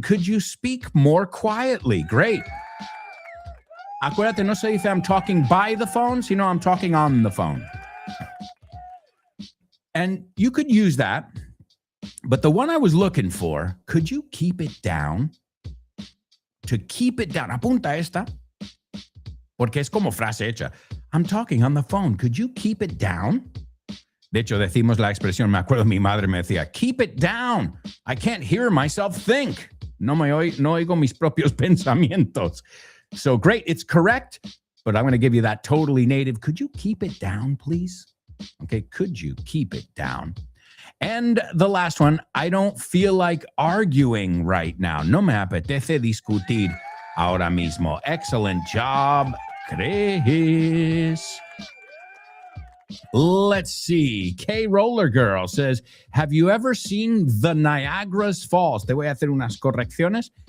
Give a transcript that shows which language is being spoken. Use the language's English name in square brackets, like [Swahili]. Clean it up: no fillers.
[English] Could you speak more quietly? Great. [Spanish] Acuérdate, no se dice [English] I'm talking by the phone, sino I'm talking on the phone. And you could use that. But the one I was looking for, could you keep it down? To keep it down. [Spanish] Apunta esta. Porque es como frase hecha. [English] I'm talking on the phone. Could you keep it down? [Spanish] De hecho, decimos la expresión, me acuerdo mi madre me decía, [English] keep it down. I can't hear myself think. [Spanish] No oigo mis propios pensamientos. [English] So great, it's correct, but I'm going to give you that totally native. Could you keep it down, please? Okay, could you keep it down? And the last one, I don't feel like arguing right now. [Spanish] No me apetece discutir ahora mismo. [English] Excellent job, Chris. Let's see. K Roller Girl says, have you ever seen the Niagara's Falls? [Spanish] Te voy a hacer unas correcciones.